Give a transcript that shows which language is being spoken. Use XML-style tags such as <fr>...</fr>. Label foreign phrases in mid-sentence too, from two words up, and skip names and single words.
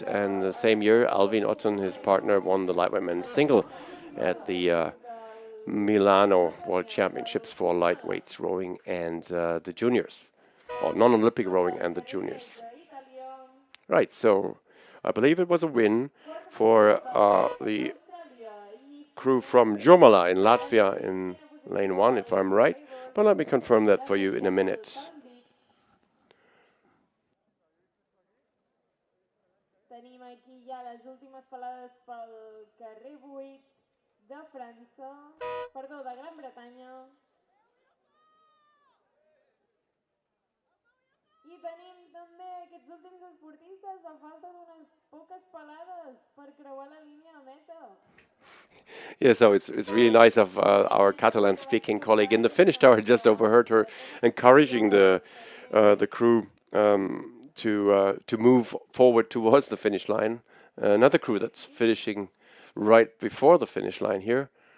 <en>And the same year, Alvin Otten, his partner, won the lightweight men's single at the Milano World Championships for lightweight rowing and the juniors, or non-Olympic rowing and the juniors. Right, so I believe it was a win for the crew from Jomala in Latvia in lane 1, if I'm right. But let me confirm that for you in a minute.</en> <ca>Tenim aquí ja les últimes pelades pel carrer 8 de França, perdó, de Gran Bretanya. I tenim també aquests últims esportistes a falta d'unes poques pelades per creuar la línia de meta.</ca> <en>Yeah, so it's really nice of our Catalan-speaking colleague in the finish tower. Just overheard her encouraging the crew to move forward towards the finish line. Another crew that's finishing right before the finish line here.</en>